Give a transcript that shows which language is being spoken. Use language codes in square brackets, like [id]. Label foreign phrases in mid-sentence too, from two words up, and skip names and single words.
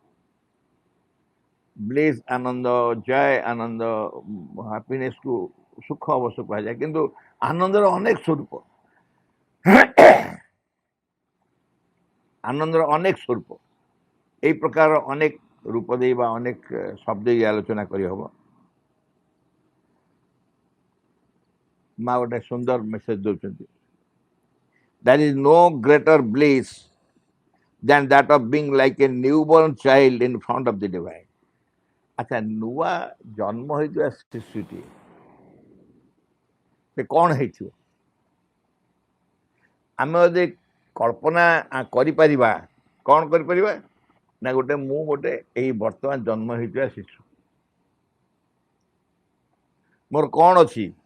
[or] ବ୍ଲିସ୍ ଆନନ୍ଦ, ଜୟ ଆନନ୍ଦ, ହାପିନେସକୁ ସୁଖ ଅବଶ୍ୟ କୁହାଯାଏ, କିନ୍ତୁ ଆନନ୍ଦର ଅନେକ ସ୍ୱରୂପ। ଆନନ୍ଦର ଅନେକ ସ୍ୱରୂପ, এই ପ୍ରକାର ଅନେକ ରୂପ ଦେଇ ବା ଅନେକ ଶବ୍ଦ ଦେଇ ଆଲୋଚନା କରିହେବ। ମା ଗୋଟେ ସୁନ୍ଦର ମେସେଜ ଦେଉଛନ୍ତି, [en] There is no greater bliss than that of being like a newborn child in front of the divine. [or] ଆଚ୍ଛା, ନୂଆ ଜନ୍ମ ହୋଇଥିବା ଶିଶୁଟିଏ ସେ କ'ଣ ହେଇଥିବ? ଆମେ ଯଦି କଳ୍ପନା କରିପାରିବା, କ'ଣ କରିପାରିବା ନା ମୁଁ ଗୋଟେ ଏଇ ବର୍ତ୍ତମାନ ଜନ୍ମ ହେଇଥିବା ଶିଶୁ, ମୋର କ'ଣ ଅଛି?